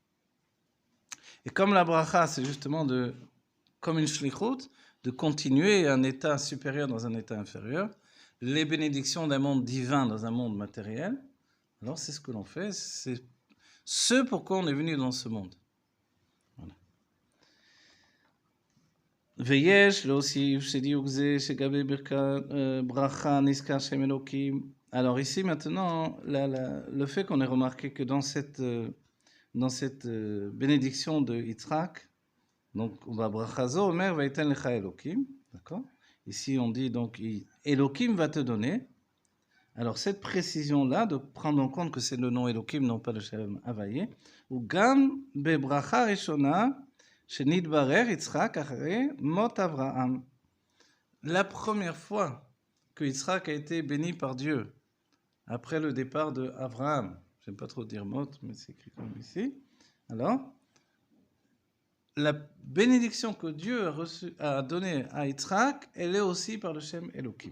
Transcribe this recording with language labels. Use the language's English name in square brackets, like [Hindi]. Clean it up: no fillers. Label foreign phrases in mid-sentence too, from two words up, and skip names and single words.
[French] Et comme la bracha, c'est justement comme une shlichut, de continuer un état supérieur dans un état inférieur, les bénédictions d'un monde divin dans un monde matériel, alors c'est ce que l'on fait, c'est ce pourquoi on est venu dans ce monde. Voilà. [Hebrew] ויש להוסיף שדיוק זה שגבי ברכה נזכר שם אלוקים. [French] Alors ici maintenant, le fait qu'on ait remarqué que dans cette bénédiction de Yitzhak, donc on va [Hebrew] ברכה זו אומר ויתן לך אלוקים, [French] d'accord? Ici on dit donc Elokim va te donner. Alors cette précision-là, de prendre en compte que c'est le nom Elokim, non pas le Shem Havaye, ou [Hebrew] גם בברכה ראשונה שנתברך יצחק אחרי מות אברהם. [French] La première fois que Yitzhak a été béni par Dieu, après le départ de Abraham, j'aime pas trop dire mot, mais c'est écrit comme ici. Alors, la bénédiction que Dieu a donnée à Yitzhak, elle est aussi par le Shem Elokim.